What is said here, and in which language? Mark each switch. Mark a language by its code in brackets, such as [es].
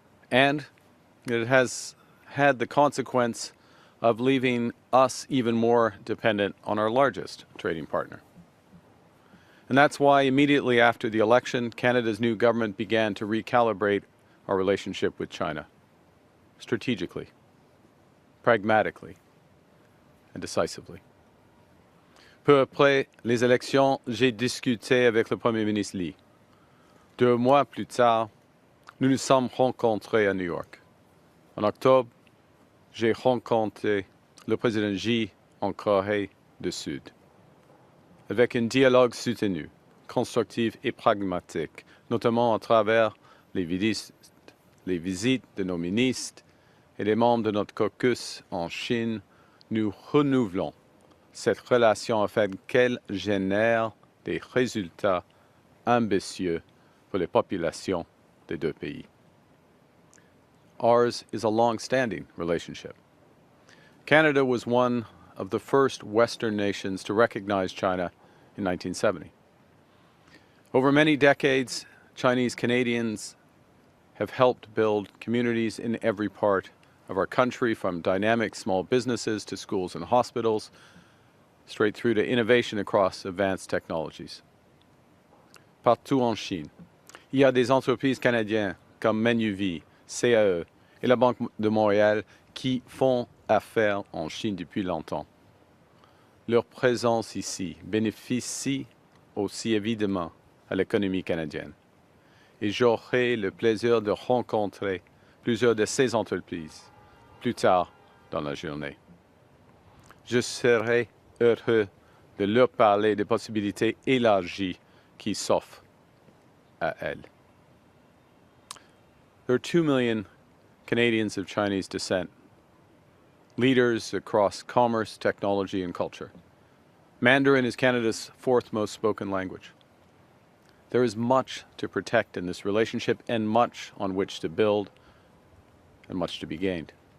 [en] And it has had the consequence of leaving us even more dependent on our largest trading partner. And that's why immediately after the election, Canada's new government began to recalibrate our relationship with China, strategically, pragmatically, and decisively. [fr] Peu après les élections, j'ai discuté avec le Premier ministre Li. 2 mois plus tard, nous nous sommes rencontrés à New York. En octobre, j'ai rencontré le président Xi en Corée du Sud. Avec un dialogue soutenu, constructif et pragmatique, notamment à travers les visites de nos ministres et les membres de notre caucus en Chine, nous renouvelons cette relation afin qu'elle génère des résultats ambitieux pour les populations des deux pays. [en] Ours is a long-standing relationship. Canada was one of the first Western nations to recognize China in 1970. Over many decades, Chinese Canadians have helped build communities in every part of our country, from dynamic small businesses to schools and hospitals, straight through to innovation across advanced technologies. [fr] partout en Chine. Il y a des entreprises canadiennes comme Manuvie, CAE et la Banque de Montréal qui font affaire en Chine depuis longtemps. Leur présence ici bénéficie aussi évidemment à l'économie canadienne. Et j'aurai le plaisir de rencontrer plusieurs de ces entreprises plus tard dans la journée. Je serai heureux de leur parler des possibilités élargies qui s'offrent à elles. [en] There are 2 million Canadians of Chinese descent, leaders across commerce, technology, and culture. Mandarin is Canada's fourth most spoken language. There is much to protect in this relationship and much on which to build and much to be gained.